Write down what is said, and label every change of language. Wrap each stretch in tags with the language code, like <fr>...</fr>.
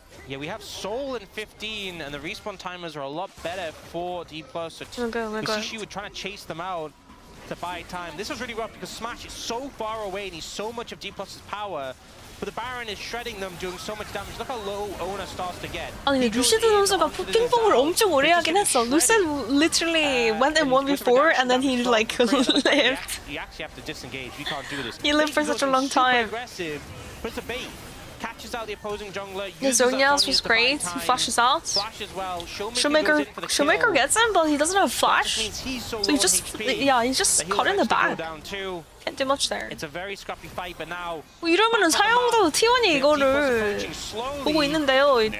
<en>Yeah, we have Soul in 15, and the respawn timers are a lot better for D+. So We're good. we see Xiu trying to chase them out to buy time. This was really rough because Smash is so far away and he's so much of D+'s power. But the Baron is shredding them, doing so much damage. Look how low Owner starts to get.</en> <ko>아니 루시드 선수가 핑퐁을 엄청 오래 하긴 했어.</ko> <en>루시드 literally went in 1v4 and then he like lived. You actually have to disengage. We can't do this. He lived for such a long time. Aggressive, but it's a bait. Catches out the opposing jungler. Zhonya's was great. He flashes out. Flash as well. Showmaker gets him, but he doesn't have flash. So he just, he's just caught in the back. Can't do much there. It's a very scrappy fight, but now.</en> <ko>이러면은 사형도 T1이 이거를 보고 있는데요.</ko>